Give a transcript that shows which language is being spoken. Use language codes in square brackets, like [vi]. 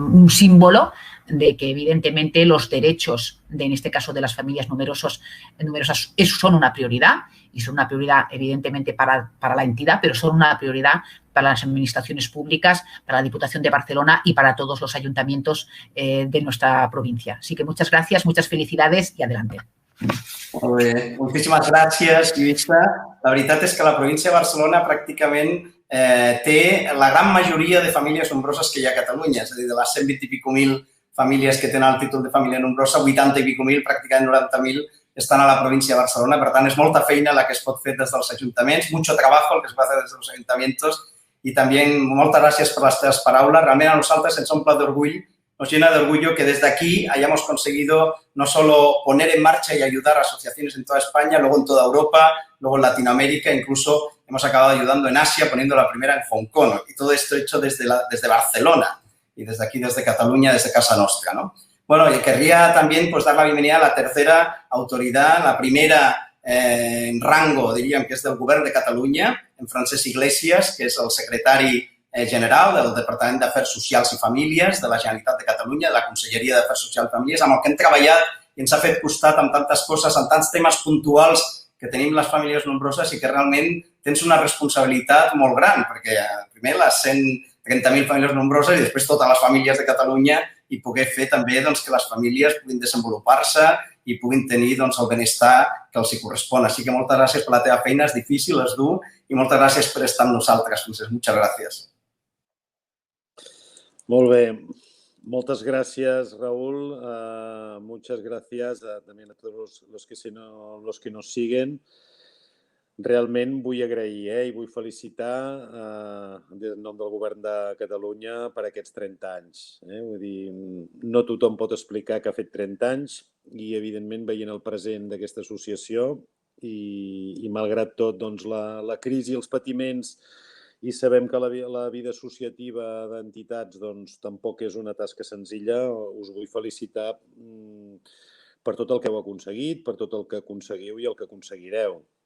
[es] símbolo de que evidentemente los derechos, en este caso de las familias numerosas, son una prioridad y son una prioridad evidentemente para la entidad, pero son una prioridad para las administraciones públicas, para la Diputación de Barcelona y para todos los ayuntamientos de nuestra provincia. Así que muchas gracias, muchas felicidades y adelante. [ca] Molt bé. Moltíssimes gràcies, Lluïsa. La veritat és que la província de Barcelona pràcticament té la gran majoria de famílies nombroses que hi ha a Catalunya. És a dir, de les 120 i pico mil famílies que tenen el títol de família nombrosa, 80 i pico mil, pràcticament 90.000, estan a la província de Barcelona. Per tant, és molta feina la que es pot fer des dels ajuntaments, [es] mucho trabajo el que es va fer des dels ayuntamientos [ca] i també moltes gràcies per les teves paraules. Realment a nosaltres ens omple d'orgull, [es] nos llena de orgullo que desde aquí hayamos conseguido no solo poner en marcha y ayudar a asociaciones en toda España, luego en toda Europa, luego en Latinoamérica, incluso hemos acabado ayudando en Asia, poniendo la primera en Hong Kong. Y todo esto hecho desde Barcelona y desde aquí, desde Cataluña, desde [ca] casa nostra, [es] ¿no? Bueno, y querría también pues, dar la bienvenida a la tercera autoridad, la primera en rango, [ca] diríem, que és del Govern de Catalunya, [es] en Francesc Iglesias, [ca] que és el secretari general del Departament d'Afers Socials i Famílies de la Generalitat de Catalunya, de la Conselleria d'Afers Socials i Famílies, amb el que hem treballat i ens ha fet costat amb tantes coses, amb tants temes puntuals que tenim les famílies nombroses i que realment tens una responsabilitat molt gran, perquè primer les 130.000 famílies nombroses i després totes les famílies de Catalunya i poder fer també que les famílies puguin desenvolupar-se i puguin tenir el benestar que els hi correspon. Així que moltes gràcies per la teva feina, és difícil, és dur i moltes gràcies per estar amb nosaltres, Francesc. [es] Muchas gracias. [ca] Molt bé. [es] Muchas gracias, Raúl. Muchas gracias también a todos los que nos siguen. [ca] Realment vull agrair i vull felicitar en nom del Govern de Catalunya per aquests 30 anys. Vull dir, no tothom pot explicar que ha fet 30 anys i, evidentment, veient el present d'aquesta associació i malgrat tot, la crisi i els patiments, i sabem que la vida associativa d'entitats tampoc és una tasca senzilla, us vull felicitar per tot el que heu aconseguit, per tot el que aconseguiu i el que aconseguireu.